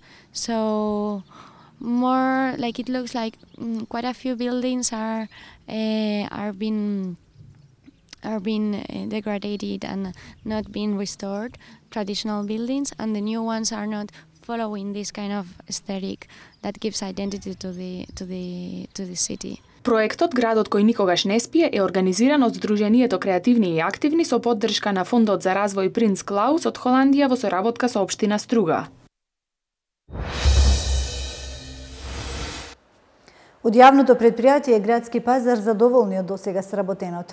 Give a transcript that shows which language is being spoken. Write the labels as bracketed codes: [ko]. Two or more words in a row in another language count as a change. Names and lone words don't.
[en] So more like it looks like quite a few buildings are being degraded and not being restored, traditional buildings, and the new ones are not following this kind of aesthetic that gives identity to the city. [mk] Проектот Градот кој никогаш не спие е организиран од Сдруженијето Креативни и активни со поддршка на Фондот за развој Принц Клаус од Холандија во соработка со општина Струга. Од јавното предпријатие Градски пазар задоволни од досега сработеното.